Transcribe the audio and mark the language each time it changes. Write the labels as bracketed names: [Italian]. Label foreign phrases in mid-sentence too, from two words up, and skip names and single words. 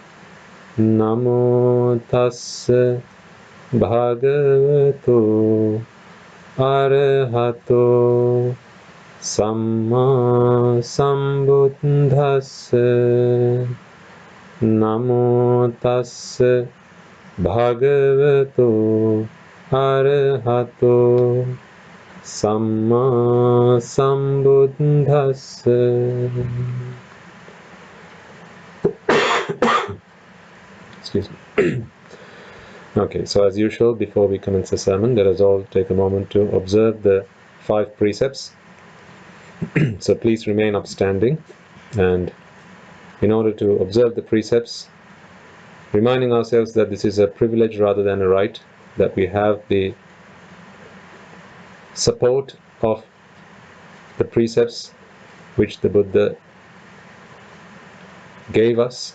[Pali] Namo Tassa Bhagavato Arahato Samma Sambuddhassa Namo Tassa Bhagavato Arahato Samma Sambuddhassa. [English] Excuse me. Okay, so as usual, before we commence the sermon, let us all take a moment to observe the 5 precepts. So please remain upstanding, and in order to observe the precepts, reminding ourselves that this is a privilege rather than a right, that we have the support of the precepts which the Buddha gave us.